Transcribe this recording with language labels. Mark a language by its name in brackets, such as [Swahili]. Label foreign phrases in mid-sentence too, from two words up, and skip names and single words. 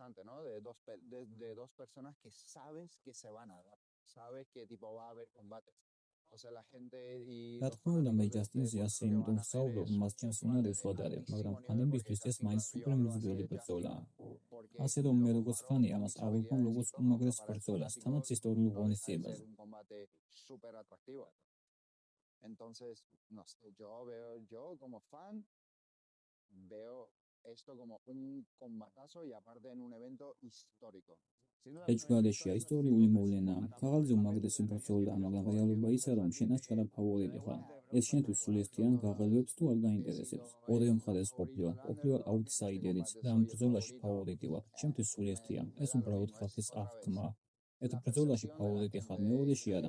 [Georgian] რა თქმა უნდა, მე ჯასტინზე ასე იმიტომ ვსაუბრობ, მას ჩემს უნარებს ვადარებ, მაგრამ ფანებისთვის ეს მაინც სუპერ მიზიდველი ბრძოლაა. ასე რომ, მე როგორც ფანი ამას ავიღებ როგორც უმაღლეს ბრძოლას, თანაც ისტორიულ ღონისძიებაზე. [Spanish] Entonces, no sé, yo como fan veo esto como un combatazo y aparte en un evento histórico. [Georgian] ეჭვგარეშია ისტორიული მოვლენა. ქაღალდზე უმაგრესი ბრძოლა, მაგრამ რეალობა ისაა, რომ შენ აჩქარა ფავორიტი ხარ. ეს შენთვის სულისთიან გაღელვებს თუ არ გაინტერესებს. ორივე მხარეს ყოფილვარ აუტსაიდერიც და ამ ბრძოლაში ფავორიტი ვარ. ჩემთვის სულისთია. ეს უბრალოდ ხალხის აღქმა. ერთ ბრძოლაში ფავორიტი ხარ, მეორეში არა.